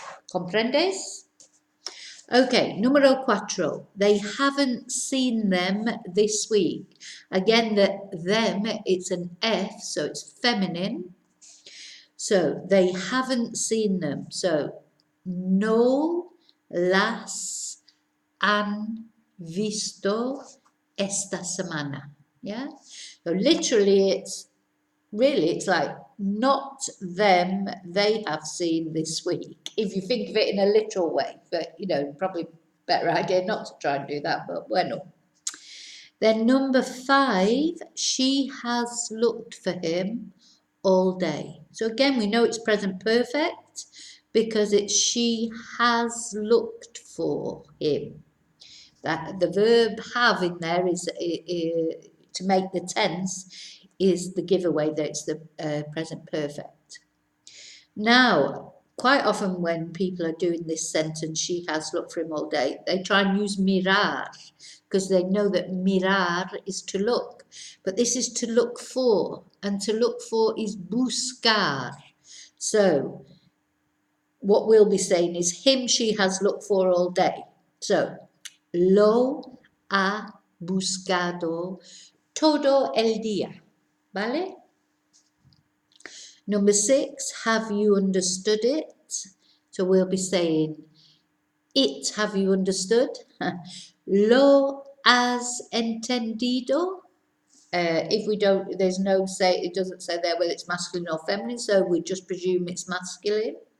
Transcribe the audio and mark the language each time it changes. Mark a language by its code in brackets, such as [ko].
[es] ¿Comprendes? Okay, numero cuatro. [en] They haven't seen them this week. Again, them, it's an F, so it's feminine. So they haven't seen them. [es] So no las han visto esta semana. [en] Yeah. So literally, it's like not them they have seen this week, if you think of it in a literal way, but probably better idea not to try and do that, but bueno. Then number five, she has looked for him all day. So again, we know it's present perfect because it's she has looked for him. That the verb have in there is to make the tense is the giveaway that it's the present perfect. Now, quite often when people are doing this sentence, she has looked for him all day, they try and use mirar because they know that mirar is to look. But this is to look for, and to look for is buscar. So what we'll be saying is him she has looked for all day. [es] So lo ha buscado todo el día. ¿Vale? [en] Number six, have you understood it? So we'll be saying it, have you understood? [es] Lo has entendido. [en] If we don't, there's no say, it doesn't say there whether it's masculine or feminine, so we just presume it's masculine.